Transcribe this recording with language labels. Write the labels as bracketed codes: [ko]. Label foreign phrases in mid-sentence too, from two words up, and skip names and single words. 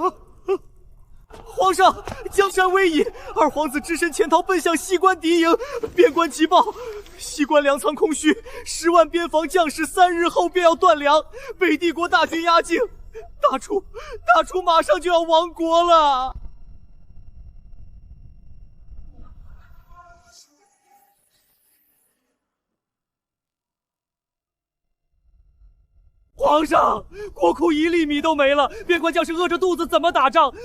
[zh] 皇上，江山危矣，二皇子只身潛逃奔向西关敌營，邊關急報，西關糧倉空虛，10萬邊防將士3日後便要斷糧，北帝國大軍壓境，大楚馬上就要亡國了。皇上，國庫1粒米都沒了，邊關將士餓着肚子怎麼打仗？